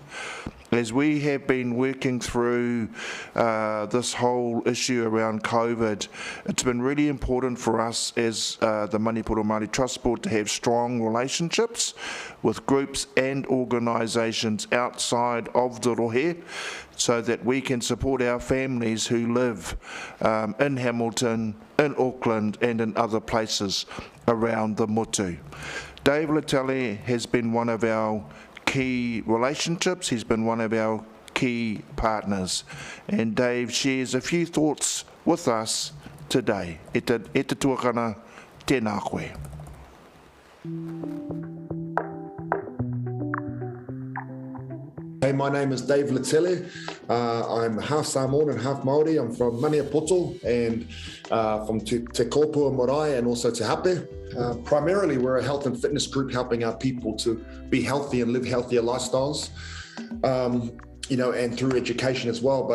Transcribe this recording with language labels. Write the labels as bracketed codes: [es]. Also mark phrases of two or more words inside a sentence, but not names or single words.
[en] As we have been working through this whole issue around COVID, it's been really important for us as the Maniapoto Māori Trust Board to have strong relationships with groups and organisations outside of the rohe so that we can support our families who live in Hamilton, in Auckland and in other places around the motu. Dave Letele has been one of our key relationships. He's been one of our key partners. And Dave shares a few thoughts with us today. [mi] E te tuakana, tēnā koe. [en] Hey, my name is Dave Letele. I'm half Samoan and half Māori. I'm from Maniapoto and from Te Kopua Marae and also Te Hape. Primarily, we're a health and fitness group helping our people to be healthy and live healthier lifestyles, and through education as well.